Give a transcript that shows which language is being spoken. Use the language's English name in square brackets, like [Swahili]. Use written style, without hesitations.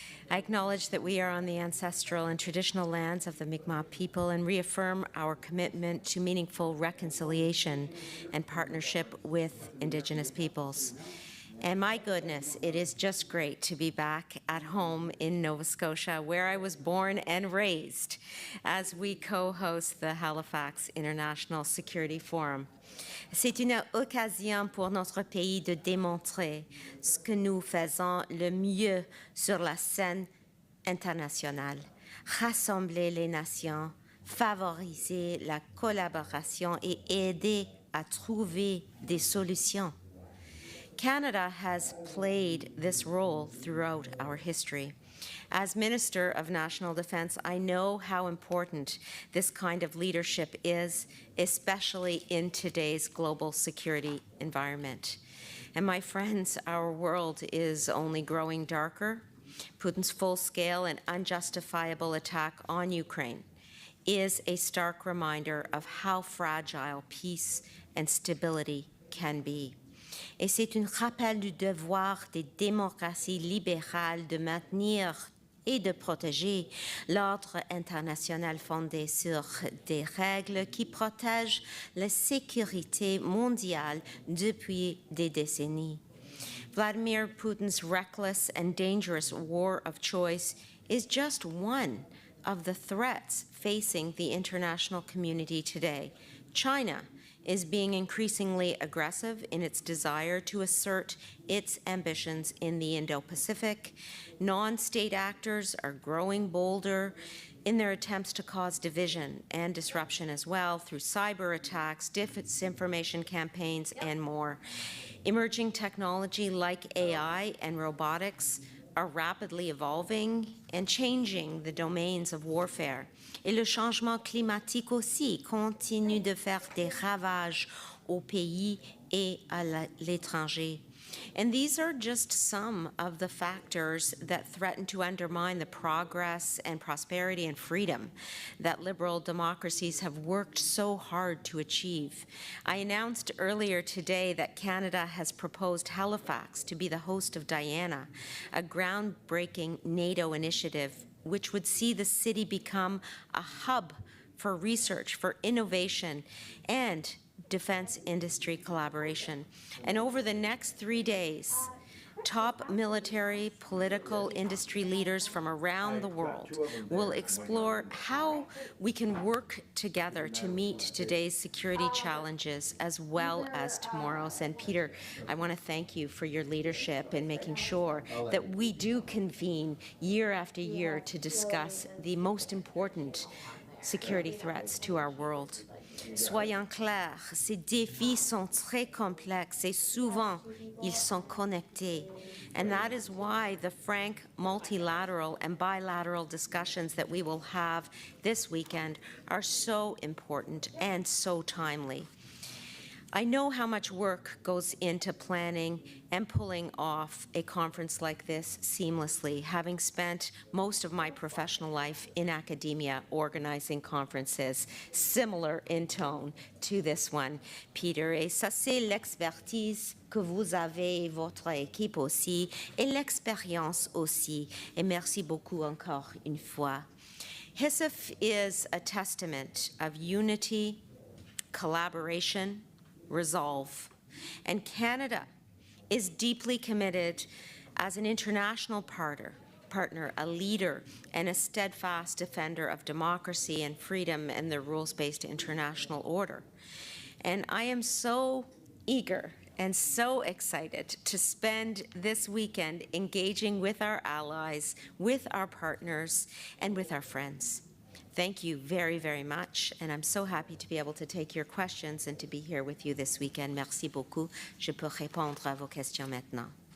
[English] I acknowledge that we are on the ancestral and traditional lands of the Mi'kmaq people and reaffirm our commitment to meaningful reconciliation and partnership with Indigenous peoples. And my goodness, it is just great to be back at home in Nova Scotia, where I was born and raised, as we co-host the Halifax International Security Forum. [French] C'est une occasion pour notre pays de démontrer ce que nous faisons le mieux sur la scène internationale, rassembler les nations, favoriser la collaboration et aider à trouver des solutions. [English] Canada has played this role throughout our history. As Minister of National Defence, I know how important this kind of leadership is, especially in today's global security environment. And my friends, our world is only growing darker. Putin's full-scale and unjustifiable attack on Ukraine is a stark reminder of how fragile peace and stability can be. [French] Et c'est un rappel du devoir des démocraties libérales de maintenir et de protéger l'ordre international fondé sur des règles qui protègent la sécurité mondiale depuis des décennies. [English] Vladimir Putin's reckless and dangerous war of choice is just one of the threats facing the international community today. China is being increasingly aggressive in its desire to assert its ambitions in the Indo-Pacific. Non-state actors are growing bolder in their attempts to cause division and disruption as well through cyber attacks, disinformation campaigns, and more. Emerging technology like AI and robotics are rapidly evolving and changing the domains of warfare. [French] Et le changement climatique aussi continue de faire des ravages au pays et à l'étranger. [English] And these are just some of the factors that threaten to undermine the progress and prosperity and freedom that liberal democracies have worked so hard to achieve. I announced earlier today that Canada has proposed Halifax to be the host of Diana, a groundbreaking NATO initiative which would see the city become a hub for research, for innovation, and defense industry collaboration. And over the next 3 days, top military, political, industry leaders from around the world will explore how we can work together to meet today's security challenges as well as tomorrow's. And Peter, I want to thank you for your leadership in making sure that we do convene year after year to discuss the most important security threats to our world. [French] Soyons clairs, ces défis sont très complexes et souvent ils sont connectés. [English] And that is why the frank multilateral and bilateral discussions that we will have this weekend are so important and so timely. I know how much work goes into planning and pulling off a conference like this seamlessly, having spent most of my professional life in academia organizing conferences similar in tone to this one, Peter. [French] Et ça, c'est l'expertise que vous avez, votre équipe aussi, et l'expérience aussi. Et merci beaucoup encore une fois. [English] HISF is a testament of unity, collaboration, resolve. And Canada is deeply committed as an international partner, a leader, and a steadfast defender of democracy and freedom and the rules-based international order. And I am so eager and so excited to spend this weekend engaging with our allies, with our partners, and with our friends. Thank you very, very much, and I'm so happy to be able to take your questions and to be here with you this weekend. [French] Merci beaucoup. Je peux répondre à vos questions maintenant.